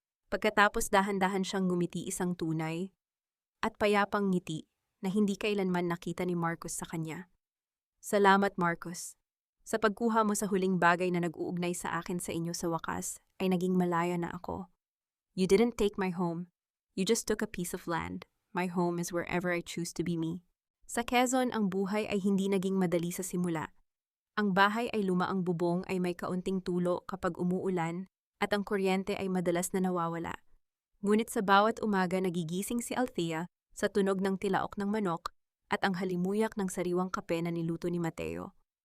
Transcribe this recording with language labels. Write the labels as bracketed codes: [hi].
[tl] Pagkatapos dahan-dahan siyang ngumiti, isang tunay at payapang ngiti na hindi kailanman nakita ni Marcos sa kanya. Salamat, Marcos. Sa pagkuha mo sa huling bagay na nag-uugnay sa akin sa inyo, sa wakas ay naging malaya na ako. [en] You didn't take my home. You just took a piece of land. My home is wherever I choose to be me. [tl] Sa Quezon, ang buhay ay hindi naging madali sa simula. Ang bahay ay lumaang bubong, ay may kaunting tulo kapag umuulan, at ang kuryente ay madalas na nawawala. Ngunit sa bawat umaga nagigising si Althea sa tunog ng tilaok ng manok, at ang halimuyak ng sariwang kape na niluto ni Mateo.